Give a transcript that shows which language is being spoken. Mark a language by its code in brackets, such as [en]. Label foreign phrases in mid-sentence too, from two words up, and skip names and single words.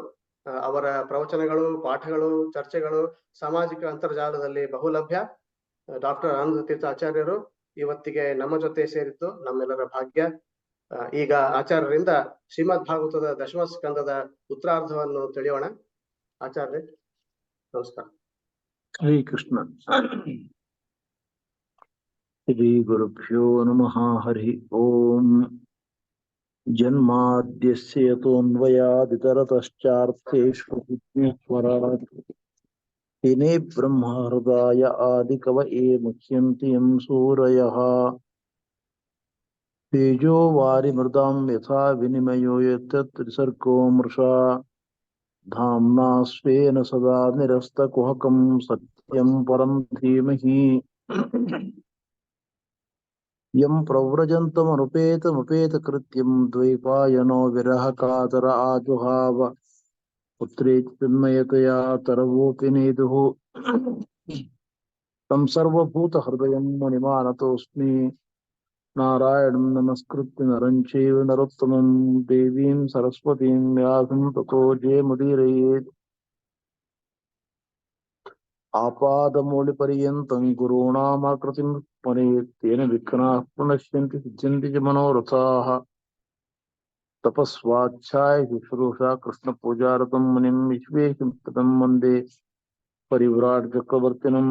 [kn] ಅವರ ಪ್ರವಚನಗಳು, ಪಾಠಗಳು, ಚರ್ಚೆಗಳು ಸಾಮಾಜಿಕ ಅಂತರ್ಜಾಲದಲ್ಲಿ ಬಹುಲಭ್ಯ. ಡಾಕ್ಟರ್ ಆನಂದ ತೀರ್ಥ ಆಚಾರ್ಯರು ಇವತ್ತಿಗೆ ನಮ್ಮ ಜೊತೆ ಸೇರಿದ್ದು ನಮ್ಮೆಲ್ಲರ ಭಾಗ್ಯ. ಈಗ ಆಚಾರ್ಯರಿಂದ ಶ್ರೀಮದ್ ಭಾಗವತದ ದಶಮ ಸ್ಕಂದದ ಉತ್ತರಾರ್ಧವನ್ನು ತಿಳಿಯೋಣ. ಆಚಾರ್ಯ ನಮಸ್ಕಾರ. [sa] ಹರೇ ಕೃಷ್ಣ. ಶ್ರೀ ಗುರುಭ್ಯೋ ನಮಃ. ಹರಿ ಓಂ. ಜನ್ಮಾದ್ಯಸ್ಯ ಯತೋನ್ವಯಾದಿತರತಶ್ಚಾರ್ಥೇಷ್ವರಾಟ್ ತೇನೇ ಬ್ರಹ್ಮ ಹೃದಯ ಆದಿಕವಯೇ ಮುಹ್ಯಂತಿ ಯಂ ಸೂರಯಃ. ತೇಜೋ ವಾರಿಮೃದಾಂ ಯಥಾ ವಿನಿಮಯೋ ಯತ್ರ ತ್ರಿಸರ್ಗೋ ಮೃಷಾ ಧಾಮ್ನಾ ಸ್ವೇನ ಸದಾ ನಿರಸ್ತಕುಹಕಂ ಸತ್ಯಂ ಪರಂ ಧೀಮಹಿ. ಯಂ ಪ್ರವ್ರಜಂತಮನುಪೇತಮುಪೇತಕೃತ್ಯಂ ದ್ವೈಪಾಯನೋ ವಿರಹ ಕಾತರ ಆಜುಹಾವ ಪುತ್ರೇತಿ ತನ್ಮಯತಯಾ ತರವೋಪಿ ನೇದುಃ. ತಂ ಸರ್ವಭೂತ ಹೃದಯಂ ಮುನಿಮಾನತೋಸ್ಮಿ. ನಾರಾಯಣಂ ನಮಸ್ಕೃತ್ಯ ನರಂ ಚೈವ ನರೋತ್ತಮಂ ದೇವೀಂ ಸರಸ್ವತೀಂ ವ್ಯಾಸಂ ತತೋ ಜಯಮುದೀರಯೇತ್. ಆಪಾದಮೌಳಿಪರ್ಯಂತಂ ಗುರುಣಾಮಾಕೃತಿಂ ಸ್ಮರೇತ್ ತೇನ ವಿಘ್ನಾಃ ಪ್ರಣಶ್ಯಂತಿ ಸಿದ್ಧ್ಯಂತಿ ಚ ಮನೋರಥಾಃ. ತಪಸ್ವಾಧ್ಯಾಯ ಶುಶ್ರೂಷಾ ಕೃಷ್ಣ ಪೂಜಾರತಂ ಮುನಿಂ ವಿಶ್ವೇಶಂ ವಂದೇ ಪರಿವ್ರಾಟ್ ಚಕ್ರವರ್ತಿನಂ.